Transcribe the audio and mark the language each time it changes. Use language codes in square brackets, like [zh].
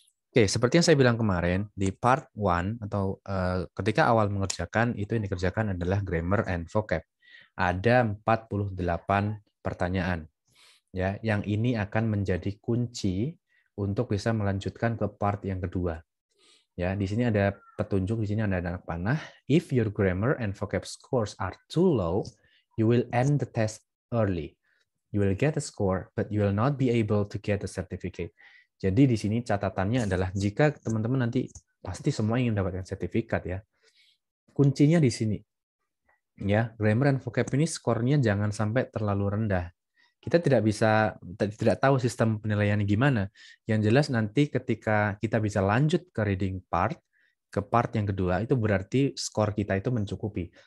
[id] Oke, seperti yang saya bilang kemarin, di part 1 atau ketika awal mengerjakan, itu yang dikerjakan adalah grammar and vocab. Ada 48 pertanyaan. Ya, yang ini akan menjadi kunci untuk bisa melanjutkan ke part yang kedua. Ya, di sini ada petunjuk, di sini ada anak panah. [en] If your grammar and vocab scores are too low, you will end the test early. You will get a score, but you will not be able to get a certificate. [id] Jadi di sini catatannya adalah jika teman-teman nanti pasti semua ingin mendapatkan sertifikat ya. Kuncinya di sini. Ya, grammar dan vocab ini skornya jangan sampai terlalu rendah. Kita tidak tahu sistem penilaiannya gimana. Yang jelas nanti ketika kita bisa lanjut ke reading part, ke part yang kedua, itu berarti skor kita itu mencukupi.